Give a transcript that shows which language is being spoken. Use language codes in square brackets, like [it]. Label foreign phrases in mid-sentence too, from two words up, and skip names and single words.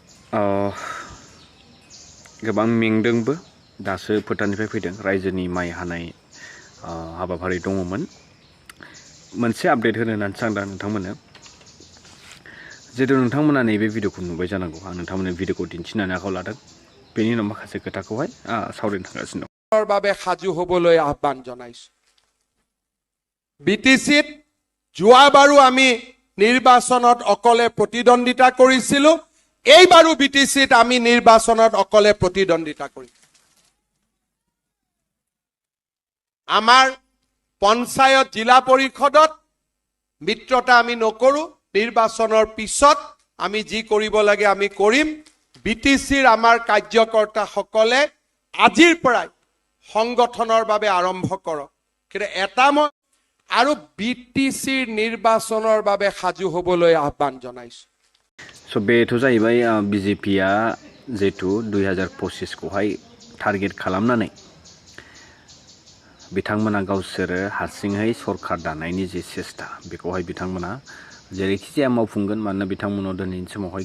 [brx] गोबां मेंदोंबो दासो फोथारनिफ्राय फैदों रायजोनि माइ हानाय हाबाफारि दङमोन मोनसे आपडेट होनो होननानैसो आं दा नोंथांमोननो जिहेतु नोंथांमोना नैबे भिडिअखौ नुबाय जानांगौ आं नोंथांमोननो भिडिअखौ दिन्थिनानै आखायाव लादों बेनि उनाव माखासे खोथाखौहाय सावरायनो थांगासिनो दं [as] বাবে সাজু হ'বলৈ আহ্বান জনাইছো বিটিচিত যোৱাবাৰো আমি নিৰ্বাচনত অকলে প্ৰতিদ্বন্দ্বিতা কৰিছিলো এইবাৰো বিটিচিত আমি নিৰ্বাচনত অকলে প্ৰতিদ্বন্দ্বিতা কৰিম আমাৰ পঞ্চায়ত জিলা পৰিষদত মিত্ৰতা আমি নকৰো নিৰ্বাচনৰ পিছত আমি যি কৰিব লাগে আমি কৰিম বিটিচিৰ আমাৰ কাৰ্যকৰ্তা সকলে আজিৰ পৰাই সংগঠনৰ বাবে আৰম্ভ কৰক কিন্তু এটা মই আৰু বিটিচিৰ নিৰ্বাচনৰ বাবে সাজু হ'বলৈ আহ্বান জনাইছো [brx] स' बेथ' जाहैबाय बिजेपिआ जिहेतु 2025 खौहाय टारगेट खालामनानै बिथांमोना गावसोरो हारसिङै सरकार दानायनि जे सेस्था बेखौहाय बिथांमोना जेरैखि जाया मावफुंगोन मानोना बिथांमोनाव दिनैनि समावहाय